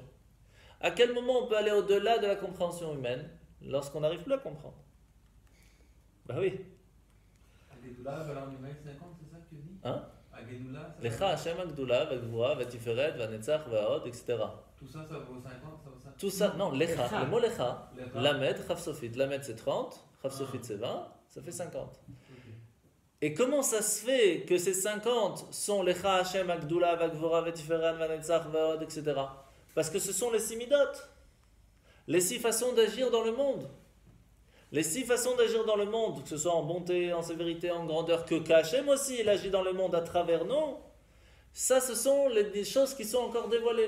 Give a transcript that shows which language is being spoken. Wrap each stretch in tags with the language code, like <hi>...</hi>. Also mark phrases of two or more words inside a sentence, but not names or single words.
<fr>À quel moment on peut aller au-delà de la compréhension humaine? Lorsqu'on n'arrive plus à comprendre. Ben oui. Agedula, valeur numérique 50, c'est ça que tu dis? Hein? Agedula,</fr> <he>לך השם הגדולה, והגבורה, והתפארת, והנצח, וההוד,</he> <fr>etc. Tout ça, ça vaut 50, ça vaut 50? Tout ça, non, Lecha, Lecha. le mot Lecha, Lecha. Lamed, Chaf Sofit. Lamed c'est 30, Chaf Sofit c'est 20, ça fait 50. Ok. Et comment ça se fait que ces 50 sont</fr> <he>לך השם הגדולה, והגבורה, והתפארת, והנצח, וההוד,</he> <fr>etc. Parce que ce sont les 6 midot, les 6 façons d'agir dans le monde. Les 6 façons d'agir dans le monde, que ce soit en bonté, en sévérité, en grandeur, que Hachem aussi, il agit dans le monde à travers nous, ça, ce sont des choses qui sont encore dévoilées.</fr>